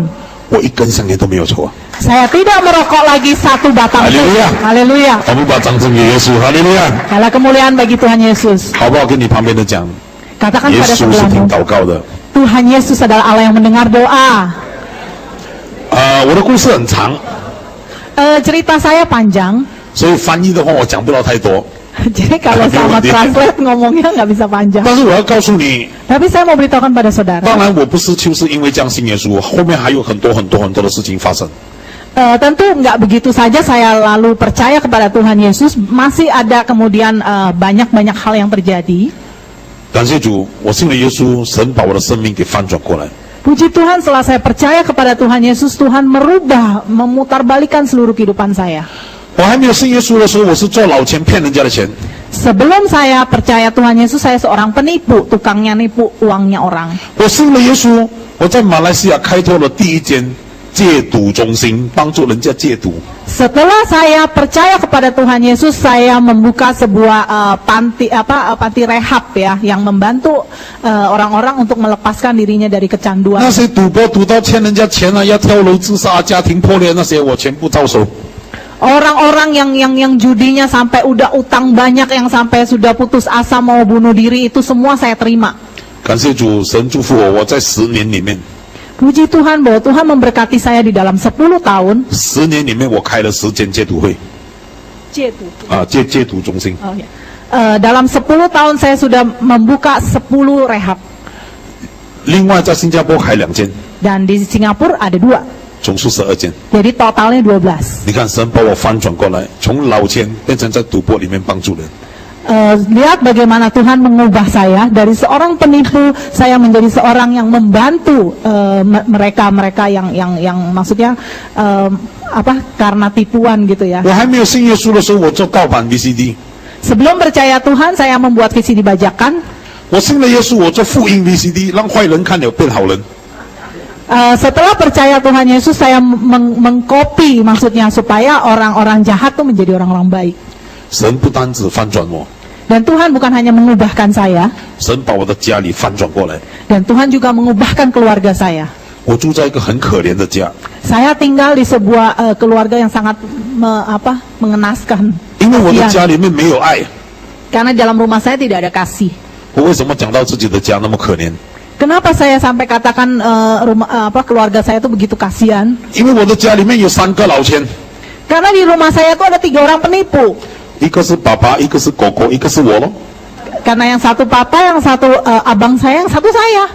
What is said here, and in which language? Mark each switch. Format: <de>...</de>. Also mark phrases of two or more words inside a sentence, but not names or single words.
<zh>我一根香烟都没有抽啊！</zh> <id>saya tidak merokok lagi 1 batang pun. Haleluya. Haleluya.</id> <zh>我们把掌声给耶稣，哈利路亚！</zh> <id>Segala kemuliaan bagi Tuhan Yesus.</id> <zh>好不好？跟你旁边的讲，</zh> <id>Katakan</id> <zh>耶</zh> <id>pada</id> <zh>稣是听</zh> <id>sebelahmu,</id> <zh>祷告的。</zh> <id>Tuhan Yesus adalah Allah yang mendengar doa.</id> <zh>我的故事很长，</zh> <id>Cerita saya panjang,</id> <zh>所以翻译的话我讲不到太多。</zh> <id>jadi kalau sama translate ngomongnya nggak bisa panjang.</id> <zh>但是我要告诉你，</zh> <id>Tapi saya mau beritahukan pada</id> <zh>当</zh> <id>saudara,</id> <zh>然我不是就是因为这样信耶稣，后面还有很多的事情发生。</zh> <id>tentu nggak begitu saja saya lalu percaya kepada Tuhan Yesus, masih ada kemudian banyak hal yang terjadi.</id> <zh>感谢主，我信了耶稣，神把我的生命给翻转过来。</zh> <id>Puji Tuhan, setelah saya percaya kepada Tuhan Yesus, Tuhan merubah, memutarbalikkan seluruh kehidupan saya.</id> <zh>我还没有信耶稣的时候，我是做老钱骗人家的钱。</zh> <id>Sebelum saya percaya Tuhan Yesus, saya seorang penipu, tukangnya nipu uangnya orang.</id> <zh>我信了耶稣，我在马来西亚开拓了第一间戒毒中心，帮助人家戒毒。</zh> <id>Setelah saya percaya kepada Tuhan Yesus, saya membuka sebuah panti rehab ya, yang membantu orang-orang untuk melepaskan dirinya dari kecanduan.</id> <zh>那些赌博赌到欠人家钱啊，要跳楼自杀、家庭破裂那些，我全部到手。</zh> <id>Orang-orang yang judinya sampai udah utang banyak, yang sampai sudah putus asa mau bunuh diri, itu semua saya terima.</id> <zh>感谢主，神祝福我，我在10年里面，</zh> <id>Puji Tuhan bahwa Tuhan memberkati saya di dalam 10 tahun.</id> <zh>10 年里面我开了10间戒毒会戒毒中心。</zh> <id>Oh, ya. Dalam 10 tahun saya sudah membuka 10 rehab.</id> <zh>另外在新加坡开2间，</zh> <id>Dan di Singapura ada 2.</id> <zh>总数12件。</zh> <id>Jadi totalnya 12.</id> <zh>你看，神把我翻转过来，从老千变成在赌博里面帮助人。</zh> <id>Lihat bagaimana Tuhan mengubah saya dari seorang penipu, saya menjadi seorang yang membantu mereka yang maksudnya karena tipuan gitu ya.</id> <zh>我还没有信耶稣的时候，我做盗版 VCD。</zh> <id>Sebelum percaya Tuhan, saya membuat VCD bajakan.</id> <zh>我信了耶稣，我做复印 VCD， 让坏人看了变好人。</zh> <id>Setelah percaya Tuhan Yesus, saya mengcopy, maksudnya supaya orang-orang jahat tuh menjadi orang-orang baik.</id> <zh>神不单只翻转我，</zh> <id>Dan Tuhan bukan hanya mengubahkan saya,</id> <zh>神把我的家里翻转过来。</zh> <id>dan Tuhan juga mengubahkan keluarga saya.</id> <zh>我住在一个很可怜的家，</zh> <id>Saya tinggal di sebuah keluarga yang sangat mengenaskan.</id> <zh>因为我的</zh> <id>Kasihan.</id> <zh>家里面没有爱。</zh> <id>Karena dalam rumah saya tidak ada kasih.</id> <zh>我为什么讲到自己的家那么可怜？</zh> <id>Kenapa saya sampai katakan keluarga saya itu begitu kasihan?</id> <zh>因为我的家里面有3个老千，</zh> <id>Karena di rumah saya itu ada 3 orang penipu.</id> <zh>一个是爸爸，一个是狗狗，一个是我咯。</zh> <id>Karena yang satu papa, yang satu abang saya, yang satu saya.</id>